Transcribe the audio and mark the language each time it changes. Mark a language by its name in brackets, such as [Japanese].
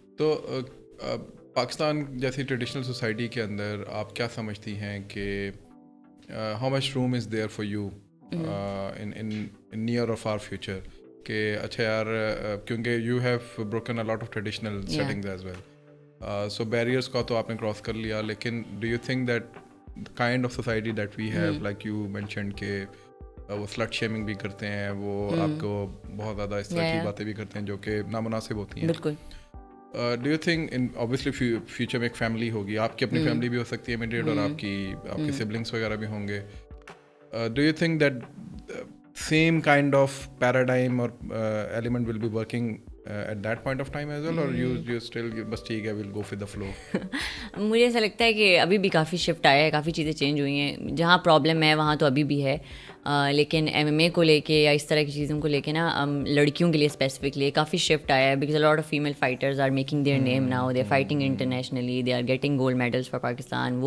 [Urdu] تو پاکستان جیسی traditional society کے اندر آپ کیا سمجھتی ہیں کہ [English] how much room is there for you in near or far future, [Urdu] کہ اچھا یار کیونکہ [English] you have broken a lot of traditional settings as well, [Urdu] so barriers کا تو آپ نے کراس کر لیا, لیکن [English] do you think that kind of society that we have like you mentioned [Urdu] کہ وہ سلٹ شیمنگ بھی کرتے ہیں, وہ آپ کو بہت زیادہ اس طرح کی باتیں بھی کرتے ہیں جو کہ نامناسب ہوتی ہیں. بالکل. [English] do you think [Urdu] obviously future میں ایک فیملی ہوگی, آپ کی اپنی فیملی بھی ہو سکتی ہے امیڈیٹ, اور آپ کے سبلنگس وغیرہ بھی ہوں گے. [English] do you think that same kind of paradigm or element will be working at that point of time as well, or you still [Urdu] بس ٹھیک ہے [English] we'll go with the flow? [Urdu] مجھے ایسا لگتا ہے کہ ابھی بھی کافی شفٹ آیا ہے, کافی چیزیں چینج ہوئی ہیں. جہاں پرابلم ہے وہاں تو ابھی بھی ہے, لیکن ایم ایم اے کو لے کے یا اس طرح کی چیزوں کو لے کے نا لڑکیوں کے لیے اسپیسیفکلی کافی شفٹ آیا ہے, [English] Because lot of female fighters are making their name now, they are fighting internationally, they are getting gold medals for Pakistan.